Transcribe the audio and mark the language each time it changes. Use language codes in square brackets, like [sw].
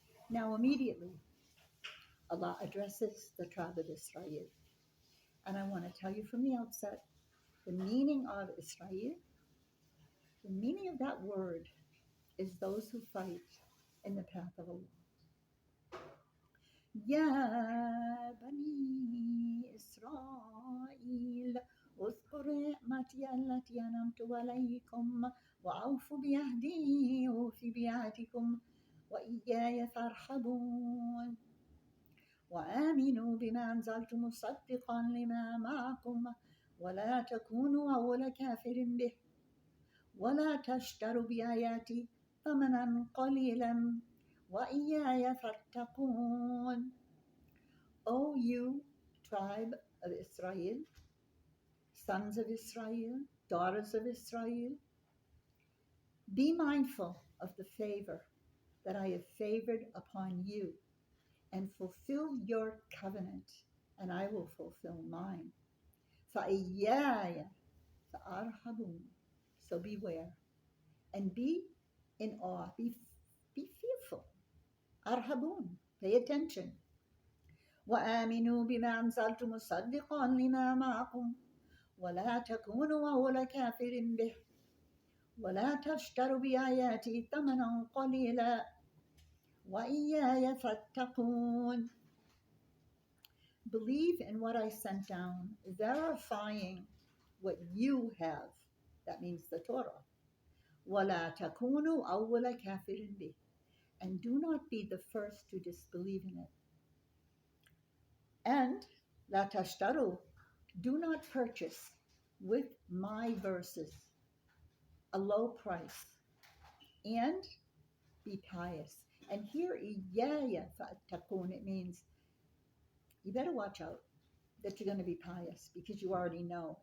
[en] Now immediately, Allah addresses the tribe of Israel. And I want to tell you from the outset, the meaning of Israel, the meaning of that word is those who fight in the path of Allah. [ar] Ya Bani Israel, اذكروا نعمتي التي أنعمت عليكم وأوفوا بعهدي أوف بعهدكم وإياي فارحبون وآمنوا بما أنزلت مصدقا لما معكم ولا تكونوا أول كافر به ولا تشتروا بآياتي ثمنا قليلا وإياي فاتقون. [en] O you tribe of Israel, sons of Israel, daughters of Israel, be mindful of the favor that I have favored upon you, and fulfill your covenant, and I will fulfill mine. [ar] فَإِيَّايَ فَأَرْهَبُونَ. [en] So beware and be in awe, be fearful. Arhabun, pay attention. [ar] وآمنوا بما أنزلت مصدقا لما معكم ولا تكونوا أول كافر به ولا تشتروا بآياتي ثمنا قليلا وإياي فاتقون. [en] Believe in what I sent down, verifying what you have. That means the Torah. [ar] وَلَا تَكُونُوا أَوَّلَ كَافِرٍ بِهِ. [en] And do not be the first to disbelieve in it. And [ar] لَا تَشْتَرُوا. [en] Do not purchase with my verses a low price. And be pious. And here, [ar] إِيَّايَ فَاتَّقُونَ, [en] it means you better watch out that you're going to be pious because you already know.